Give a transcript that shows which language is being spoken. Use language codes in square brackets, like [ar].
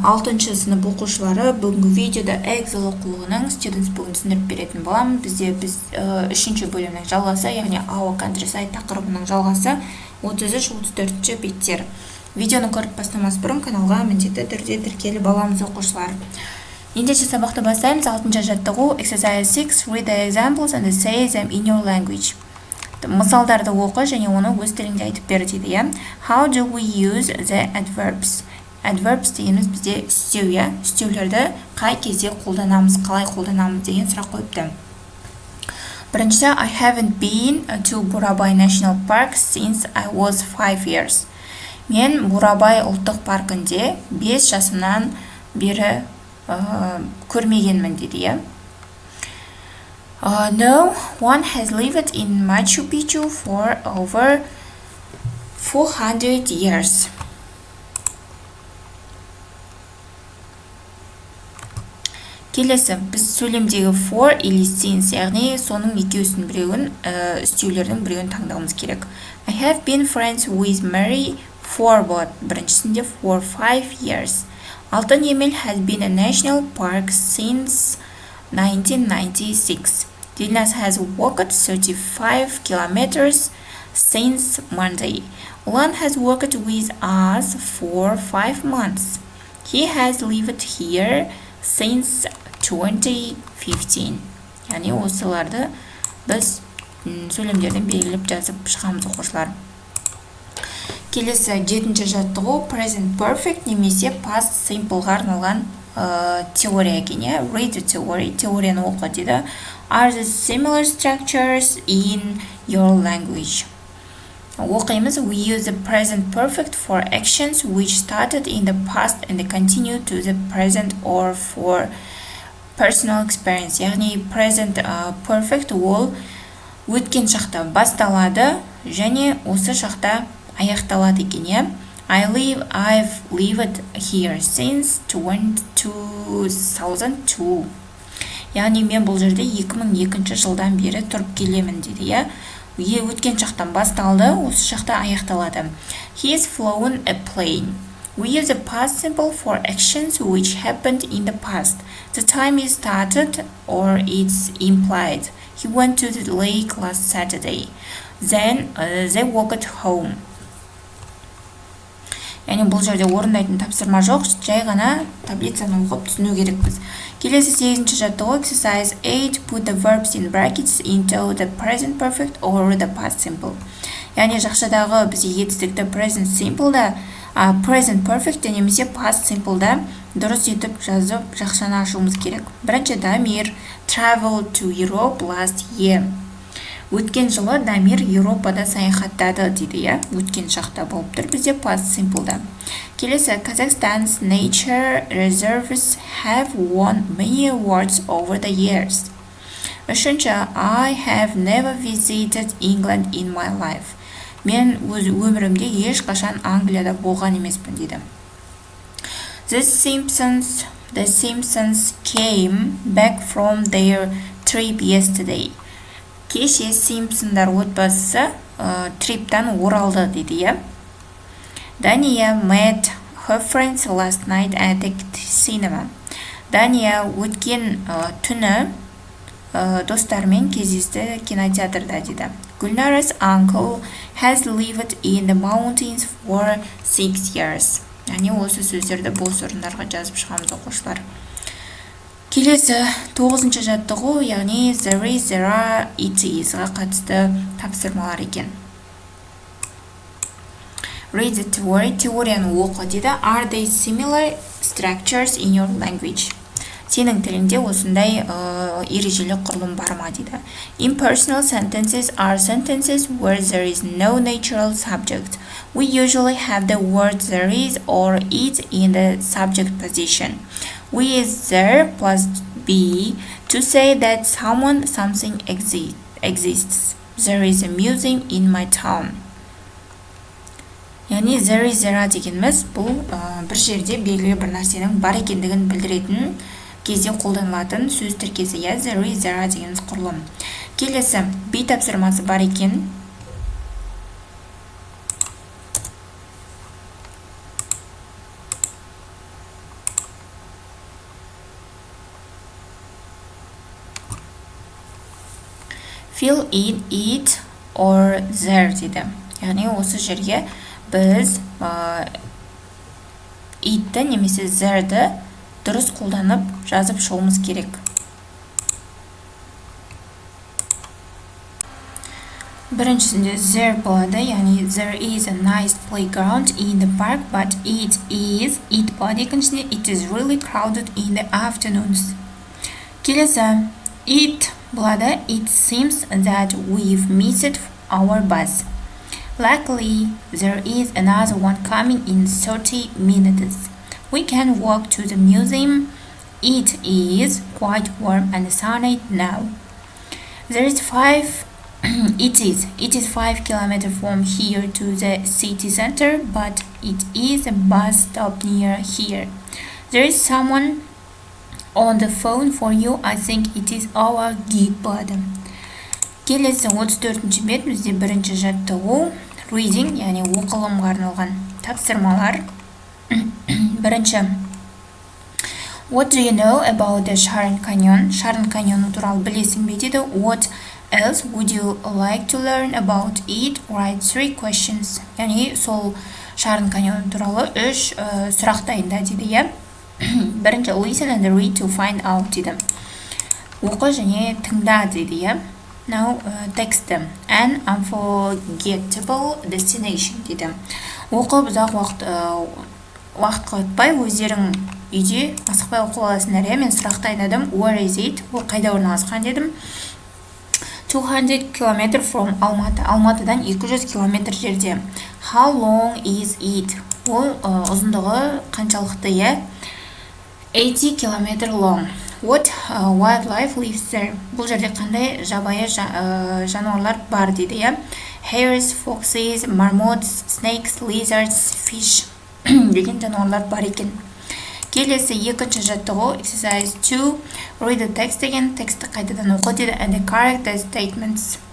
[kk] 6-шы сынып оқушылары, бүгінгі видеода Эксель оқулығының Students бүгін түсіндіріп беретін боламын. Біз 3-ші бөлімнің жалғасы, яғни [en] Our Contryside [kk] тақырыбының жалғасы 33-34 беттер. Видеоны көріп бастамас бұрын каналға міндетті түрде тіркеліп аламыз оқушылар. Ендеше сабақты бастаймыз. 6-шы жаттығу Exercise 6. [en] Read the examples and say them in your language. [kk] Мысалдарды оқы және оны өз тіліңде айтып бер дейді. [en] How do we use the adverbs? [kk] Adverbs дегеніміз бізде істеу, істеулерді қай кезде қолданамыз, қалай қолданамыз деген сұрақ қойыпты. [en] Біріншісі, I haven't been to Бурабай National Park since I was 5 years. [kk] Мен Бурабай ұлттық паркінде 5 жасымнан бері көрмегенмін дейді. [en] No one has lived in Machu Picchu for over 400 years. [kk] Келесі, біз сөйлемдегі for или since, яғни соның екеуісінің біреуін, істеулердің біреуін таңдауымыз керек. [en] I have been friends with Mary for what? [kk] Біріншісінде [en] for 5 years. Алтын Емел has been a national park since 1996. Dilnas has walked 35 kilometers since Monday. Ulan has worked with us for 5 months. He has lived here since 2015. [kk] Яғни осыларды біз сөйлемдерден белгілеп жазып шығамыз оқушылар. Келесі 7-ші жаттығу present perfect немесе past simpleға арналған теория екен. [en] Read the theory, [kk] теорияны оқы дейді. [en] Are the similar structures in your language? [kk] Оқимыз. [en] We use the present perfect for actions which started in the past and continue to the present or for personal experience. [kk] Яғни present perfect ол өткен шақта басталады және осы шақта аяқталады екен. [en] I've lived here since 2002. [kk] Яғни мен бұл жерде 2002 жылдан бері тұрып келемін дейді. Өткен шақтан басталды, осы шақта аяқталады. [en] He has flown a plane. We use the past simple for actions which happened in the past. The time is started or it's implied. He went to the lake last Saturday. Then they walked home. [kk] Яғни бұл жерде орындайтын тапсырма жоқ, жай ғана таблицаны оқып түсіну керекпіз. Келесі 8-ші жаттығу Exercise 8. [en] Put the verbs in brackets into the present perfect or the past simple. [kk] Яғни жақшадағы бізге етістікті present simple'да, present perfect немесе past simple'да дұрыс етіп жазып жақшаны ашуымыз керек. Бірінші [en] Дамир traveled to Europe last year. [kk] Өткен жылы Дамир Еуропада саяхаттады дейді. Өткен шақта болып тұр бізде past simple'да. Келесі [en] Kazakhstan's nature reserves have won many awards over the years. [kk] Үшінші [en] I have never visited England in my life. [kk] Мен өз өмірімде ешқашан Англияда болған емеспін дейді. [en] The Simpsons came back from their trip yesterday. [kk] Кеше Симпсондар отбасы триптан оралды дейді. [en] Дания met her friends last night at the cinema. [kk] Дания өткен түні достармен кездесті кинотеатрда дейді. [en] Gulnara's uncle has lived in the mountains for 6 years. [kk] Яғни осы сөздерді бос орындарға жазып шығамыз оқушылар. Келесі 9-ші жаттығу, яғни there is, there are, it is-ға қатысты тапсырмалар екен. [en] Read the theory, [kk] теорияны оқы дейді. [en] Are they similar structures in your language? [kk] Сенің тіліңде осындай ережелі құрылым бар ма дейді. [en] Impersonal sentences are sentences where there is no natural subject. We usually have the word there is or it in the subject position. We use there plus be to say that someone, something exists. There is a museum in my town. [kk] Яғни there is, there are дегеніміз бұл бір жерде белгілі бір нәрсенің бар екендігін білдіретін кезде қолданылатын сөз тіркесі. There is, there are дегеніміз құрылым. Келесі be тапсырмасы бар екен. [en] Feel it or there дейді. [kk] Яғни осы жерге біз itті немесе there'ді дұрыс қолданып жазып шығуымыз керек. Біріншісінде there болады, яғни [en] there is a nice playground in the park, but it бар. [kk] Екіншісінде [en] it is really crowded in the afternoons. [kk] Келесі [en] it болады, it seems that we've missed our bus. Luckily, there is another one coming in 30 minutes. We can walk to the museum. It is quite warm and sunny now. There is it is 5 kilometers from here to the city center, but it is a bus stop near here. There is someone on the phone for you. I think it is our guide [kk] болады. Келесі 34-ші бет бізде бірінші жаттығу reading, яғни оқылымға арналған тапсырмалар. Бірінші, [en] what do you know about the Sharyn Canyon? [kk] Sharyn Canyon туралы білесің бе дейді. [en] What else would you like to learn about it? Write 3 questions. [kk] Яғни сол Sharyn Canyon туралы 3 сұрақ дайында дейді, иә. Бірінші, [en] listen and read to find out дейді. [kk] Оқы және тыңда дейді, иә. [en] Now, text an unforgettable destination [kk] дейді. Оқып ұзақ уақыт қайтпай өздерің үйде асықпай оқып аласыңдар, иә. Мен сұрақты айдадым. [en] Where is it? [kk] Ол қайда орналасқан дедім. [en] 200 km from Алматы. [kk] Алматыдан 200 км жерде. [en] How long is it? [kk] Ол ұзындығы қаншалықты, иә. [en] 80 km long. What wildlife lives there? [kk] Бұл жерде қандай жабайы жануарлар бар дейді, иә. [en] Hares, foxes, marmots, snakes, lizards, fish [kk] деген жануарлар бар екен. Келесі екінші жаттығу exercise 2 [en] read the text [kk] деген тексті қайтадан оқы дейді [en] and correct the statements.